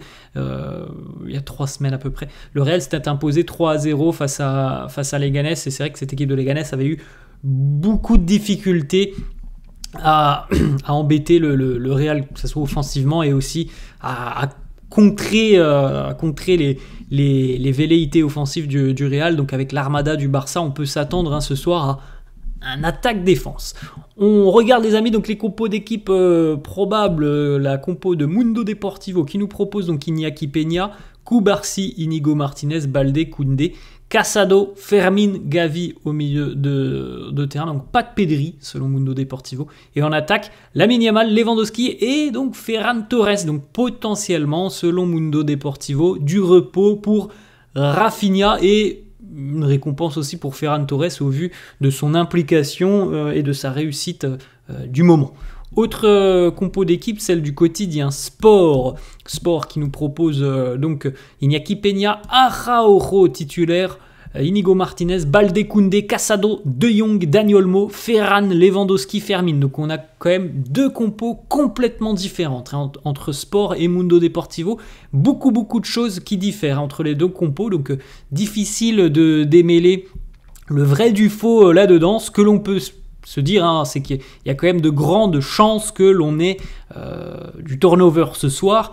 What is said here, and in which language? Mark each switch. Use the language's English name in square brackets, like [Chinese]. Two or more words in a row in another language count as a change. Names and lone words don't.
[French] Il y a 3 semaines à peu près. Le Real s'était imposé 3-0 face à Leganés et c'est vrai que cette équipe de Leganés avait eu beaucoup de difficultés à embêter le Real, que ce soit offensivement et aussi à contrer les velléités offensives du Real. Donc avec l'armada du Barça, on peut s'attendre ce soir à un attaque-défense. On regarde les amis donc les compos d'équipe probables, la compo de Mundo Deportivo qui nous propose donc Iñaki Peña, Cubarsí, Inigo Martinez, Balde, Koundé, Casado, Fermin, Gavi au milieu de terrain, donc pas de Pedri selon Mundo Deportivo. Et en attaque, Lamine Yamal, Lewandowski et donc Ferran Torres. Donc potentiellement, selon Mundo Deportivo, du repos pour Rafinha et une récompense aussi pour Ferran Torres au vu de son implication et de sa réussite du moment. Autre compo d'équipe, celle du quotidien Sport qui nous propose donc Iñaki Peña, Araujo titulaire, Inigo Martinez, Balde, Koundé, Casado, De Jong, Dani Olmo, Ferran, Lewandowski, Fermin. Donc on a quand même 2 compos complètement différentes entre Sport et Mundo Deportivo. Beaucoup de choses qui diffèrent entre les 2 compos, donc difficile de démêler le vrai du faux là-dedans. Ce que l'on peut se dire, c'est qu'il y a quand même de grandes chances que l'on ait du turnover ce soir.